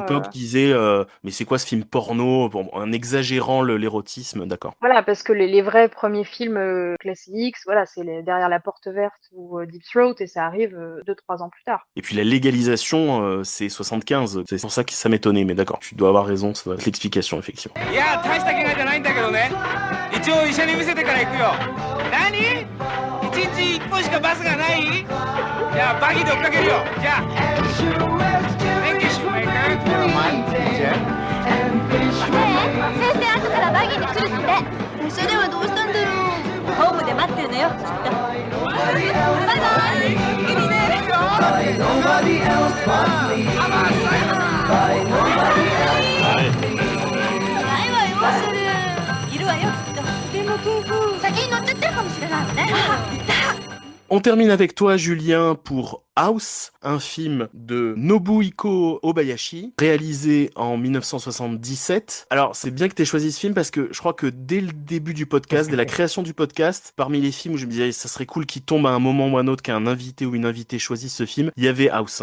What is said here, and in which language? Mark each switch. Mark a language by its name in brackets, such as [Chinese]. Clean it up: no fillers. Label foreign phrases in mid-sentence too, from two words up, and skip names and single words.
[French] l'époque disaient mais c'est quoi ce film porno en exagérant l'érotisme, d'accord. Voilà, parce que les vrais premiers films classiques, voilà, c'est Derrière la porte verte ou Deep Throat, et ça arrive 2-3 ans plus tard. Et puis la légalisation, c'est 75. C'est pour ça que ça m'étonnait, mais d'accord, tu dois avoir raison, ça doit être l'explication, effectivement. [Japanese] いや大した怪我じゃないんだけどね一応医者に見せてから行くよ何一日一本しかバスがないじゃあバギーで追っかけるよじゃあ [English] Thank you, [Japanese] Shoemaker. 先生後からバギーで来るって列車ではどうしたんだろうホームで待ってるのよきっとバイバイ君ねないわよそれいるわよきっとでも夫婦先に乗っちゃってるかもしれないわねいた [French] On termine avec toi, Julien, pour House, un film de Nobuhiko Obayashi, réalisé en 1977. Alors, c'est bien que tu aies choisi ce film parce que je crois que dès le début du podcast, dès la création du podcast, parmi les films où je me disais ça serait cool qu'il tombe à un moment ou à un autre qu'un invité ou une invitée choisisse ce film, il y avait House.